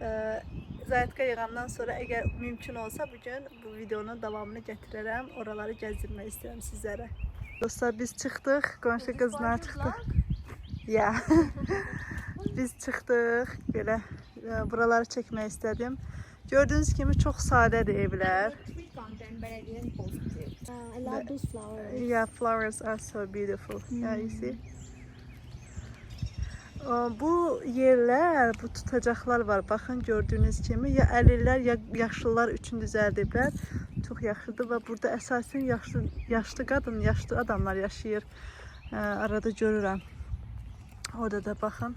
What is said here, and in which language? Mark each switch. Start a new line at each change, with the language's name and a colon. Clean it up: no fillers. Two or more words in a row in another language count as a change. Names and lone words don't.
Azerbaijani: Zayitka yığandan sonra əgər mümkün olsa bugün bu videonun davamını gətirərəm. Oraları gəzdirmək istəyirəm sizlərə. Dostlar biz çıxdıq, qonşu qızla çıxdıq. Ya. Biz çıxdıq, belə buraları çəkmək istədim. Gördüyünüz kimi çox sadədir evlər.
English: I love those flowers. Yeah, flowers are so beautiful. Yeah, you see.
Azerbaijani: Bu yerlər, bu tutacaqlar var. Baxın gördüyünüz kimi ya əlillər ya yaşlılar üçün düzəldiblər. Çox yaxşıdır və burada əsasən yaşlı qadın, yaşlı adamlar yaşayır. Arada görürəm. Orada da baxın.